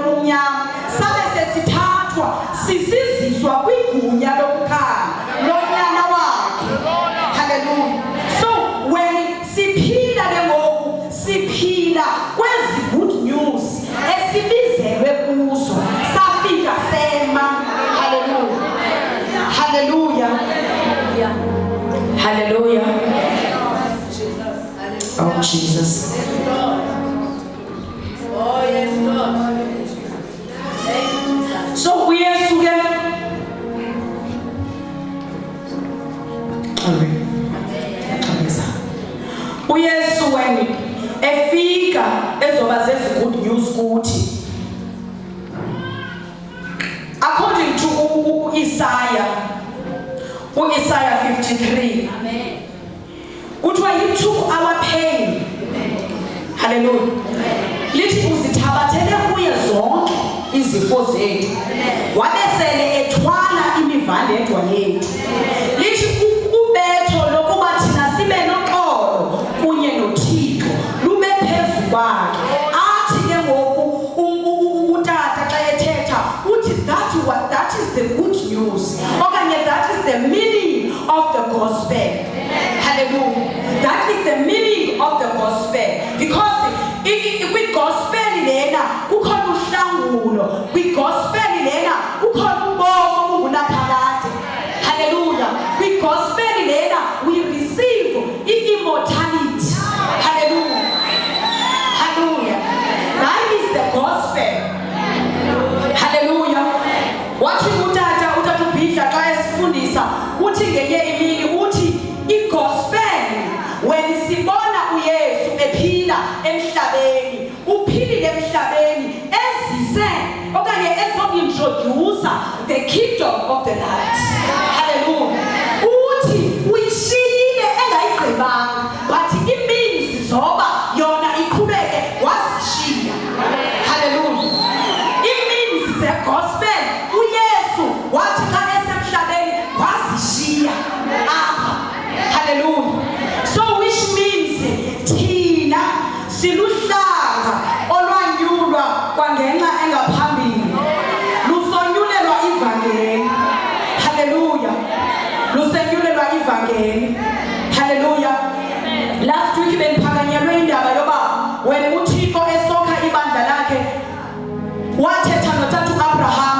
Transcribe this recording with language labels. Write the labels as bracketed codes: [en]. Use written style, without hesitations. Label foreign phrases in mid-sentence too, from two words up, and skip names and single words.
[xh] lobumnyama sabe sesithathwa sisiziswa kwigunya lokukhanya lonyana wakhe. Hallelujah. So when siphila ke ngoku siphila kwezi [en] good news [xh] esibizelwe kuzo safika sema. Hallelujah. Hallelujah. Hallelujah. [en] Oh Jesus. Oh yes, Lord. [xh] So uyesu ke uyesu when efika ezoba zezi [en] good news [xh] kuthi, [en] according to Isaiah 53, [xh] kuthiwa [en] he took our pain. [xh] Hallelujah. Lithi uzithabathele kuye zonke izifo zethu wabesele ethwala imivandedwa yethu. Lithi ubetho lokuba thina sibe noxolo kunye noThixo lube phezu kwakhe. Athi ke ngoku utata xa ethetha uthi [en] that is the good news, [xh] okanye [en] that is the meaning of the gospel. [xh] Hallelujah. [en] That is the meaning of the gospel, because [xh] kwi-gospel lena kukhona uhlangulo, kwi-gospel lena kukhona ubomi obungunaphakade. [en] Hallelujah. [xh] Kwi-gospel lena [en] we receive immortality. Hallelujah. Hallelujah. That is the gospel. Hallelujah. [xh] Wathi utata ubhidla xa esifundisa uthi ngenye imini uthi i-gospel when sibona uYesu ephila emhlabeni, uphilile emhlabeni ezise okanye ezointroduce [en] the kingdom of the light. [xh] Hallelujah. Uthi uyishiyile engayigqibanga but imini zoba yona iqhubeke wasishiya. Hallelujah. Imini ze-gospel uYesu wathi xa esemhlabeni wasishiya apha. Hallelujah. [en] So which means [xh] thina siluhlanga olwanyulwa kwangenxa engaphambili, lusonyulelwa ivangeli. Hallelujah. Lusonyulelwa ivangeli. Hallelujah. [en] Last week [xh] bendiphakanyelwe indaba yoba when uThixo esokha ibandla lakhe wathetha notata uAbraham.